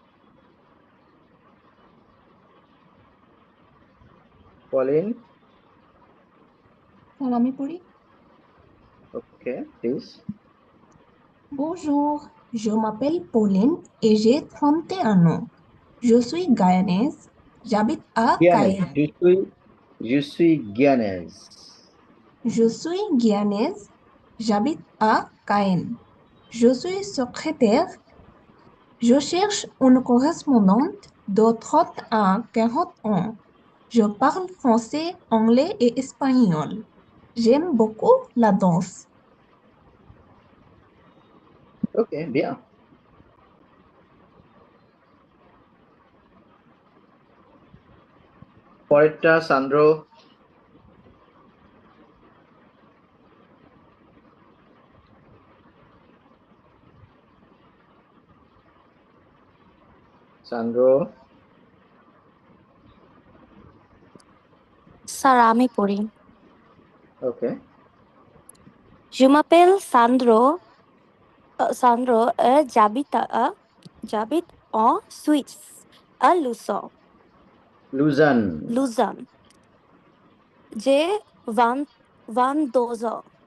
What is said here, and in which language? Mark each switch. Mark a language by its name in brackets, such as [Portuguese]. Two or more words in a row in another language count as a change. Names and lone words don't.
[Bangla] পলিন। স্যার আমি পড়ি। [English] okay please. [French] Bonjour, je m'appelle Pauline et j'ai 31 ans. Je suis guyanaise, j'habite à জ্ঞানেজ, Cayenne. je suis জ্ঞানেজ। Je suis guyanaise, j'habite à Cayenne. Je suis secrétaire. Je cherche une correspondante de 30 à 40 ans. Je parle français, anglais et espagnol. J'aime beaucoup la danse. ওকে bien. [Bangla] পরেরটা সান্দ্রো। সান্দ্রো। স্যার আমি পড়ি। ওকে [French] Je m'appelle Sandro. Sandro, j'habite en Suisse, à Lausanne. লুজান। Lausanne. J'ai 22 ans.